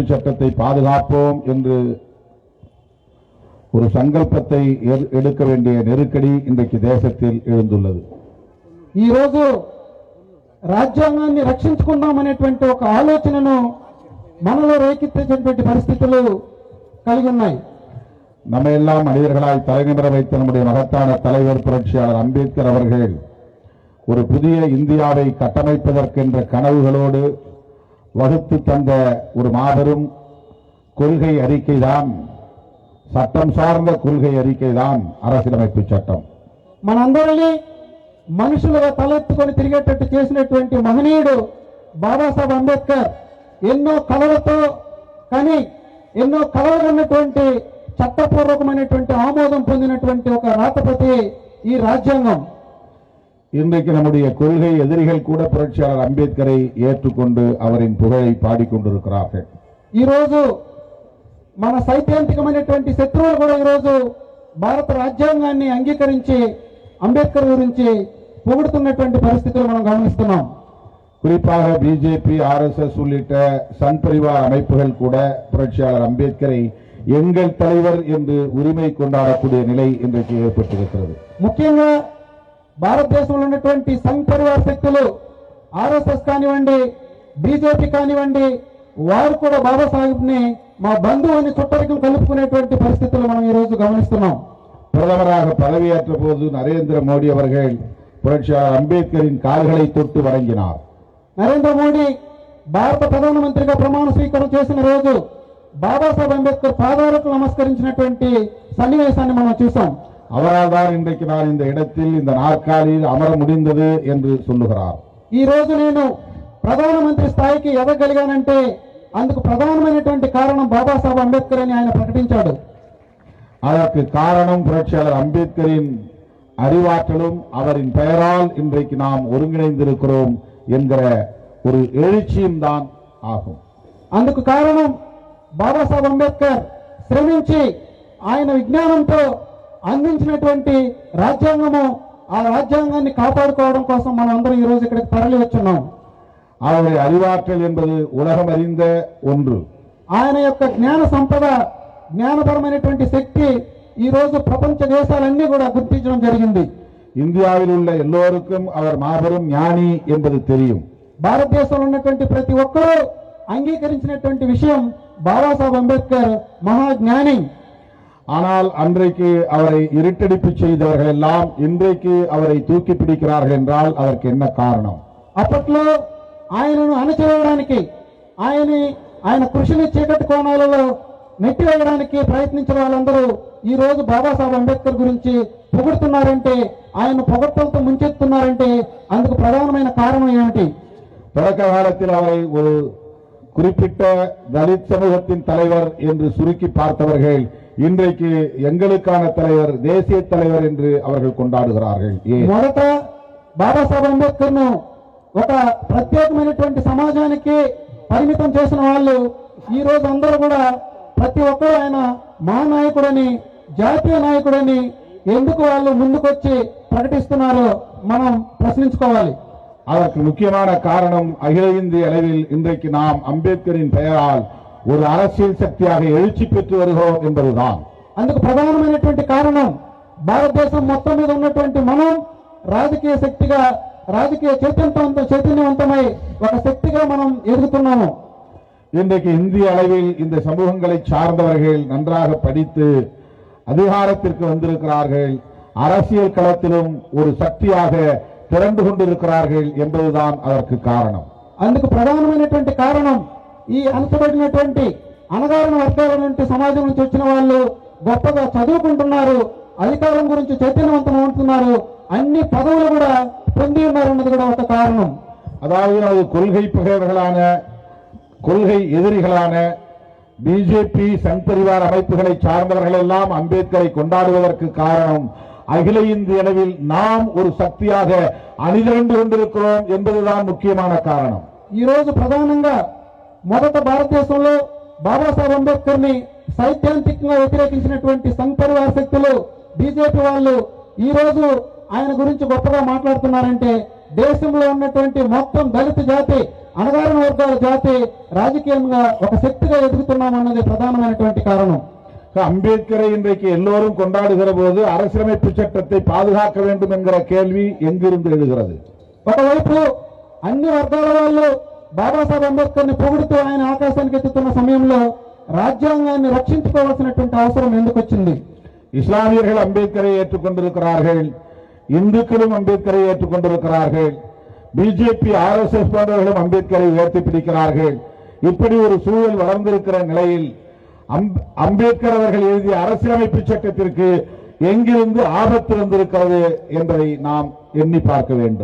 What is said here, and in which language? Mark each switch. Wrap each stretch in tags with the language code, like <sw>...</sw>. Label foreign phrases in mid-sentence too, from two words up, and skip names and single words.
<ta>சட்டத்தை பாதுகாப்போம் என்று ஒரு சங்கல்பத்தை எடுக்க வேண்டிய நெருக்கடி இன்றைக்கு தேசத்தில் எழுந்துள்ளது.</ta> <te>ఈ రోజు రాజ్యాంగాన్ని రక్షించుకుందామనేటువంటి ఒక ఆలోచనను మనలో రేకెత్తించేటువంటి పరిస్థితులు కలిగి ఉన్నాయి.</te> <ta>நம்ம எல்லாம் மனிதர்களாய் தலைநிமிர வைத்த நம்முடைய மகத்தான தலைவர் புரட்சியாளர் அம்பேத்கர் அவர்கள் ஒரு புதிய இந்தியாவை கட்டமைப்பதற்கென்ற கனவுகளோடு வகுத்து தந்த ஒரு மாபெரும் கொள்கை அறிக்கைதான், சட்டம் சார்ந்த கொள்கை அறிக்கைதான் அரசியலமைப்பு சட்டம்.</ta> <te>మనందరినీ మనుషులుగా తలెత్తుకొని తిరిగేటట్టు చేసినటువంటి మహనీయుడు బాబాసాహెబ్ అంబేద్కర్ ఎన్నో కళలతో కానీ ఎన్నో కళలున్నటువంటి చట్టపూర్వకమైనటువంటి ఆమోదం పొందినటువంటి ఒక రాతపతి ఈ రాజ్యాంగం.</te> <ta>இன்றைக்கு நம்முடைய கொள்கை எதிரிகள் கூட புரட்சியாளர் அம்பேத்கரை ஏற்றுக்கொண்டு அவரின் புகழை பாடிக்கொண்டிருக்கிறார்கள்.</ta> <te>ఈ రోజు మన సైద్ధాంతికమైనటువంటి శత్రువులు కూడా ఈరోజు భారత రాజ్యాంగాన్ని అంగీకరించి అంబేద్కర్ గురించి పొగుడుతున్నటువంటి పరిస్థితులు మనం గమనిస్తున్నాం.</te> <ta>குறிப்பாக பிஜேபி, ஆர்எஸ்எஸ் உள்ளிட்ட சன் பரிவார் அமைப்புகள் கூட புரட்சியாளர் அம்பேத்கரை எங்கள் தலைவர் என்று உரிமை கொண்டாடக்கூடிய நிலை இன்றைக்கு ஏற்பட்டிருக்கிறது.</ta> <te>ముఖ్యంగా భారతదేశంలో ఉన్నటువంటి సంఘ్ పరివార్ శక్తులు ఆర్ఎస్ఎస్ కానివ్వండి, బీజేపీ కానివ్వండి, వారు కూడా బాబాసాహెబ్ని మా బంధువుని చుట్టరికం కలుపుకునేటువంటి పరిస్థితులు మనం ఈ రోజు గమనిస్తున్నాం.</te> <ta>பிரதமராக பதவியேற்ற போது நரேந்திர மோடி அவர்கள் புரட்சியாளர் அம்பேத்கரின் கால்களை தொட்டு வணங்கினார்.</ta> <te>నరేంద్ర మోడీ భారత ప్రధానమంత్రిగా ప్రమాణ స్వీకారం చేసిన రోజు బాబాసాహెబ్ అంబేద్కర్ పాదాలకు నమస్కరించినటువంటి సన్నివేశాన్ని మనం చూసాం.</te> <ta>அவரால் தான் இன்றைக்கு நான் இந்த இடத்தில் இந்த நாற்காலியில் அமர முடிந்தது என்று சொல்லுகிறார்.</ta> <te>ఈ రోజు నేను ప్రధానమంత్రి స్థాయికి ఎదగలిగానంటే అందుకు ప్రధానమైనటువంటి కారణం బాబాసాహెబ్ అంబేద్కర్ అని ఆయన ప్రకటించాడు.</te> <ta>அதற்கு காரணம் புரட்சியாளர் அம்பேத்கரின் அறிவாற்றலும் அவரின் பெயரால் இன்றைக்கு நாம் ஒருங்கிணைந்திருக்கிறோம் என்கிற ஒரு எழுச்சியும் தான் ஆகும்.</ta> <te>అందుకు కారణం బాబాసాహెబ్ అంబేద్కర్ శ్రమించి ఆయన విజ్ఞానంతో అందించినటువంటి రాజ్యాంగము, ఆ రాజ్యాంగాన్ని కాపాడుకోవడం కోసం మనం అందరం ఈ రోజు ఇక్కడికి తరలి వచ్చున్నాం.</te> <ta>அவருடைய அறிவாற்றல் என்பது உலகம் அறிந்த ஒன்று.</ta> <te>ఆయన యొక్క జ్ఞాన సంపద, జ్ఞానపరమైనటువంటి శక్తి ఈ రోజు ప్రపంచ దేశాలన్నీ కూడా గుర్తించడం జరిగింది.</te> <ta>இந்தியாவில் உள்ள எல்லோருக்கும் அவர் மாபெரும் ஞானி என்பது தெரியும்.</ta> <te>భారతదేశంలో ఉన్నటువంటి ప్రతి ఒక్కరూ అంగీకరించినటువంటి విషయం బాబాసాహెబ్ అంబేద్కర్ మహాజ్ఞాని.</te> <ta>ஆனால் அன்றைக்கு அவரை இருட்டடிப்பு செய்தவர்கள் எல்லாம் இன்றைக்கு அவரை தூக்கி பிடிக்கிறார்கள் என்றால் அதற்கு என்ன காரணம்?</ta> <te>అప్పట్లో ఆయనను అణచివేయడానికి, ఆయన కృషిని చీకటి కోణాలలో నెట్టివేయడానికి ప్రయత్నించిన వాళ్ళందరూ ఈ రోజు బాబాసాహెబ్ అంబేద్కర్ గురించి పొగుడుతున్నారంటే, ఆయన పొగడ్తలతో ముంచెత్తున్నారంటే అందుకు ప్రధానమైన కారణం ఏమిటి?</te> <ta>தொடக்க காலத்தில் அவரை ஒரு குறிப்பிட்ட தலித் சமூகத்தின் தலைவர் என்று சுருக்கி பார்த்தவர்கள் இன்றைக்கு எங்களுக்கான தலைவர், தேசிய தலைவர் என்று அவர்கள் கொண்டாடுகிறார்கள்.</ta> <te>మొదట బాబాసాహెబ్ అంబేద్కర్ ను ఒక ప్రత్యేకమైనటువంటి సమాజానికి పరిమితం చేసిన వాళ్ళు ఈ రోజు అందరూ కూడా ప్రతి ఒక్కరు ఆయన మహానాయకుడని, జాతీయ నాయకుడని ఎందుకు వాళ్ళు ముందుకొచ్చి ప్రకటిస్తున్నారో మనం ప్రశ్నించుకోవాలి.</te> <ta>அதற்கு முக்கியமான காரணம் அகில இந்திய அளவில் இன்றைக்கு நாம் அம்பேத்கரின் பெயரால் ஒரு அரசியல் சக்தியாக எழுச்சி பெற்று வருகிறோம் என்பதுதான்.</ta> <te>అందుకు ప్రధానమైనటువంటి కారణం భారతదేశం మొత్తం మీద ఉన్నటువంటి మనం రాజకీయ శక్తిగా, రాజకీయ చైతన్యవంతమై ఒక శక్తిగా మనం ఎదుగుతున్నాము.</te> <ta>இன்றைக்கு இந்திய அளவில் இந்த சமூகங்களை சார்ந்தவர்கள் நன்றாக படித்து அதிகாரத்திற்கு வந்திருக்கிறார்கள், அரசியல் களத்திலும் ஒரு சக்தியாக திரண்டு கொண்டிருக்கிறார்கள் என்பதுதான் அதற்கு காரணம்.</ta> <te>అందుకు ప్రధానమైనటువంటి కారణం ఈ అణచబడినటువంటి అణగారిన వర్గాల నుండి సమాజం నుంచి వచ్చిన వాళ్ళు గొప్పగా చదువుకుంటున్నారు, అధికారం గురించి చైతన్యవంతం అవుతున్నారు, అన్ని పదవులు కూడా పొంది ఉన్నారన్నది కూడా ఒక కారణం.</te> <ta>அதாவது அது கொள்கை பகைவர்களான, கொள்கை எதிரிகளான பிஜேபி, சங் பரிவார் அமைப்புகளை சார்ந்தவர்கள் எல்லாம் அம்பேத்கரை கொண்டாடுவதற்கு காரணம் அகில இந்திய அளவில் நாம் ஒரு சக்தியாக அணிதிரண்டு கொண்டிருக்கிறோம் என்பதுதான் முக்கியமான காரணம்.</ta> <te>ఈ రోజు ప్రధానంగా మొదట భారతదేశంలో బాబాసాహెబ్ అంబేద్కర్ ని సైద్ధాంతికంగా వ్యతిరేకించినటువంటి సంఘ్ పరివార్ శక్తులు, బీజేపీ వాళ్ళు ఈ రోజు ఆయన గురించి గొప్పగా మాట్లాడుతున్నారంటే దేశంలో ఉన్నటువంటి మొత్తం దళిత జాతి, అణగారిన వర్గాల జాతి రాజకీయంగా ఒక శక్తిగా ఎదుగుతున్నాం అన్నది ప్రధానమైనటువంటి కారణం.</te> <ta>அம்பேத்கரை இன்றைக்கு எல்லோரும் கொண்டாடுகிற போது அரசியலமைப்பு சட்டத்தை பாதுகாக்க வேண்டும் என்கிற கேள்வி எங்கிருந்து எழுகிறது?</ta> <te>ఒకవైపు అన్ని వర్గాల వాళ్ళు బాబాసాహెబ్ అంబేద్కర్ ని పొగుడుతూ ఆయన ఆకాశానికి ఎత్తుతున్న సమయంలో రాజ్యాంగాన్ని రక్షించుకోవాల్సినటువంటి అవసరం ఎందుకు వచ్చింది?</te> <ta>இஸ்லாமியர்கள் அம்பேத்கரை ஏற்றுக்கொண்டிருக்கிறார்கள், இந்துக்களும் அம்பேத்கரை ஏற்றுக்கொண்டிருக்கிறார்கள், பிஜேபி RSS போன்றவர்களும் அம்பேத்கரை உயர்த்தி பிடிக்கிறார்கள். இப்படி ஒரு சூழல் வளர்ந்திருக்கிற நிலையில் அம்பேத்கர் அவர்கள் எழுதிய அரசியலமைப்பு சட்டத்திற்கு எங்கிருந்து ஆபத்து வந்திருக்கிறது என்பதை நாம் எண்ணி பார்க்க வேண்டும்.</ta>